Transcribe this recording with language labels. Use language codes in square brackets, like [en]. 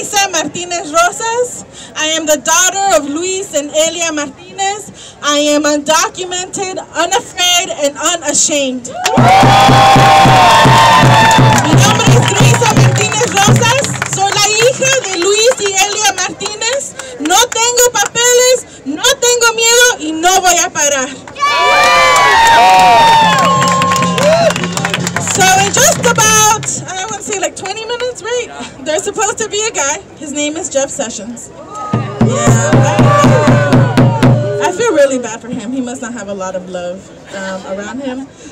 [en] Martinez Rosas. I am the daughter of Luis and Elia Martinez. I am undocumented, unafraid, and unashamed. [es] Mi nombre es Luisa Martínez Rosas. Soy la hija de Luis y Elia Martínez. No tengo papeles, no tengo miedo y no voy a parar. [en] So in just about, I want to say like 20 minutes, right? There's supposed to be a guy. His name is Jeff Sessions. Yeah, I feel really bad for him. He must not have a lot of love around him.